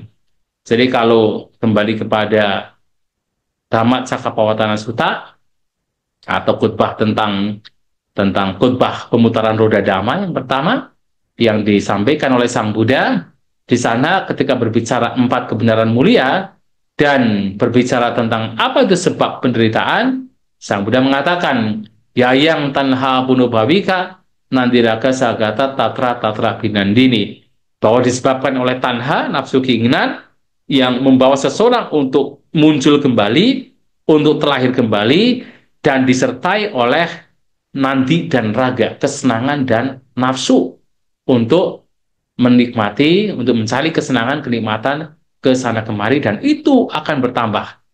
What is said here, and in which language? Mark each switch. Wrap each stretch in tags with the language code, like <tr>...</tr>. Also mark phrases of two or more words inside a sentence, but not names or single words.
<id>Jadi kalau kembali kepada Dhammacakkappavattana Sutta atau khutbah tentang khutbah pemutaran roda dhamma yang pertama yang disampaikan oleh Sang Buddha, di sana ketika berbicara 4 kebenaran mulia dan berbicara tentang apa itu sebab penderitaan, Sang Buddha mengatakan,</id> <pi>yayang tanha punubhavika nandiraga sagata tatra binandini,</pi> <id>bahwa disebabkan oleh tanha, nafsu keinginan, yang membawa seseorang untuk muncul kembali, untuk terlahir kembali, dan disertai oleh nandi dan raga, kesenangan dan nafsu, untuk menikmati, untuk mencari kesenangan, kenikmatan ke sana kemari, dan itu akan bertambah.</id>